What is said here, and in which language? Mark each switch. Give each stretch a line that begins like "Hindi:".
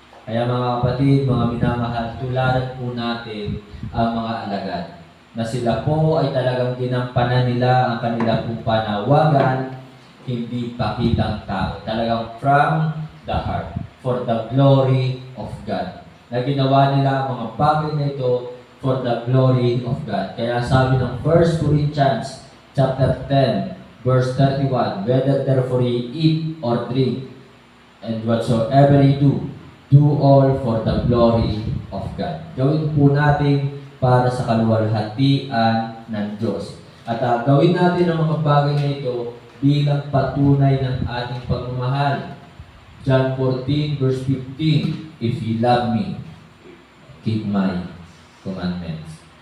Filipino: Kaya mga kapatid, mga minamahal, tularan po natin ang mga alagad na sila po ay talagang ginampanan nila ang kanila pong panawagan, hindi pakitang tao.
English: Talagang from the heart, for the glory of God.
Filipino: Na ginawa nila ang mga bagay na ito
English: for the glory of God.
Filipino: Kaya sabi ng
English: 1 Corinthians chapter 10, verse 31, whether therefore ye eat or drink, and whatsoever ye do all for the glory of God.
Filipino: Gawin po natin para sa kaluwalhatian ng Diyos. At gawin natin ang mga bagay na ito bilang patunay ng ating pagmamahal.
English: John 14 verse 15, if ye love me, keep my commandments.